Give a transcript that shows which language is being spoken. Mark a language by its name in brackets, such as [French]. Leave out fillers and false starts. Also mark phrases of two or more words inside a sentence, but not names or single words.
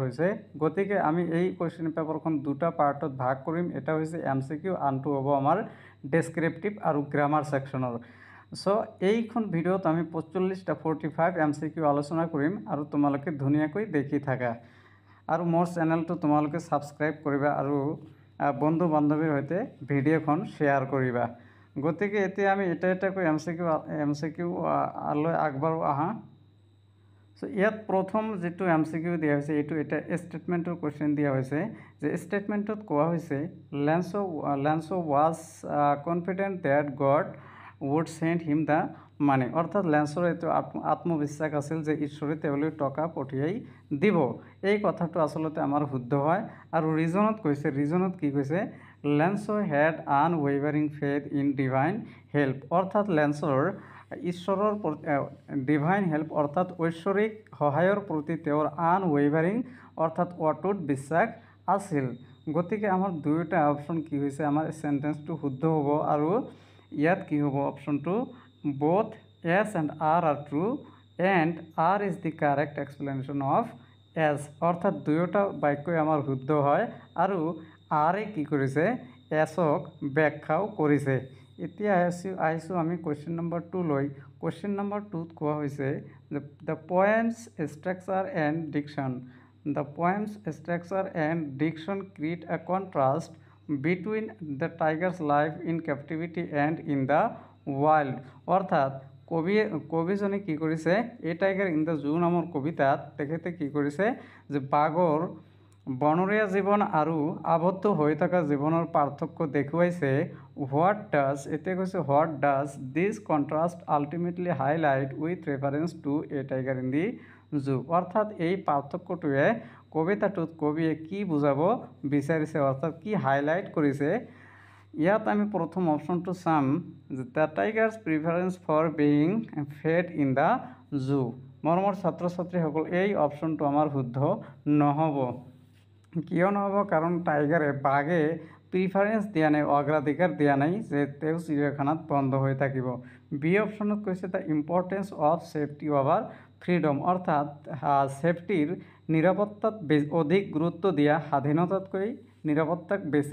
[Assamese] হৈছে গতিকে আমি এই কুৱেশ্যন পেপাৰখন দুটা পাৰ্টত ভাগ কৰিম এটা হৈছে এমসিকিউ আনটো হ'ব আমাৰ ডেসক্ৰিপটিভ আৰু গ্ৰামাৰ সেকশনৰ সো এইখন ভিডিওত আমি 45টা 45 এমসিকিউ আলোচনা কৰিম আৰু তোমালোকে ধুনীয়াকৈ দেখি থাকা আৰু মোৰ চেনেলটো তোমালোকে সাবস্ক্ৰাইব কৰিবা আৰু বন্ধু বান্ধৱীৰ সৈতে ভিডিওখন শেয়াৰ কৰিবা গতিকে এতিয়া আমি এটা কৈ এমসিকিউ আলৈ আগবাঢ়ো আহা সো ইয়াত প্ৰথম যেটো এমসিকিউ দিয়া হৈছে এটো এটা স্টেটমেন্টৰ কোৱেশ্চন দিয়া হৈছে যে স্টেটমেন্টত কোৱা হৈছে [English] Lencho was confident that God would send him the money [Assamese] অর্থাৎ লেন্সৰ এটো আত্মবিশ্বাস আছিল যে ঈশ্বৰে তেওঁলৈ টকা পঠিয়াই দিব এই কথাটো আসলতে আমাৰ শুদ্ধ হয় আৰু ৰিজনত কি কৈছে লেন্সো [English] had unwavering faith in divine help [Assamese] অৰ্থাৎ লেন্সৰ ঈশ্বৰৰ [English] divine help [Assamese] অৰ্থাৎ ঐশ্বৰিক সহায়ৰ প্ৰতি তেওঁৰ আনৱেভাৰিং অৰ্থাৎ অটুট বিশ্বাস আছিল গতিকে আমাৰ দুয়োটা অপচন কি হৈছে আমাৰ সেন্টেন্সটো শুদ্ধ হ'ব আৰু ইয়াত কি হ'ব অপচনটো [English] both s and r are true and r is the correct explanation of s [Assamese] অৰ্থাৎ দুয়োটা বাক্যই আমাৰ শুদ্ধ হয় আৰু r এ কি কৰিছে s ক ব্যাখ্যাও কৰিছে এতিয়া আইছো আমি কোৱেশ্চন নম্বৰ 2 লৈ কোৱেশ্চন নম্বৰ 2 ত কোৱা হৈছে [English] the poems structure and diction create a contrast between the tiger's life in captivity and in the wild [Assamese] অর্থাৎ কবিজনে কি কৰিছে এ টাইগাৰ ইন দ্য জু নামৰ কবিতাত তেখেতে কি কৰিছে যে বাঘৰ বনৰীয়া জীৱন আৰু আবদ্ধ হৈ থকা জীৱনৰ পাৰ্থক্য দেখুৱাইছে হোৱাট [English] does this contrast ultimately highlight with reference to A Tiger in the Zoo [Assamese] অৰ্থাৎ এই পাৰ্থক্যটোৱে কবিতাটোত কবিয়ে কি বুজাব বিচাৰিছে অৰ্থাৎ কি হাইলাইট কৰিছে ইয়াত আমি প্ৰথম অপচনটো চাম [English] the tiger's preference for being fed in the zoo [Assamese] মৰমৰ ছাত্ৰ ছাত্ৰীসকল এই অপচনটো আমাৰ শুদ্ধ নহ'ব কিয় নহ'ব কাৰণ টাইগাৰে বাঘে প্ৰিফাৰেন্স দিয়া নাই অগ্ৰাধিকাৰ দিয়া নাই যে তেওঁ চিৰিয়াখানাত বন্ধ হৈ থাকিব বি অপচনত কৈছে [English] the importance of safety over freedom [Assamese] অৰ্থাৎ সেফটিৰ নিৰাপত্তাত অধিক গুৰুত্ব দিয়া স্বাধীনতাতকৈ নিৰাপত্তাক বেছি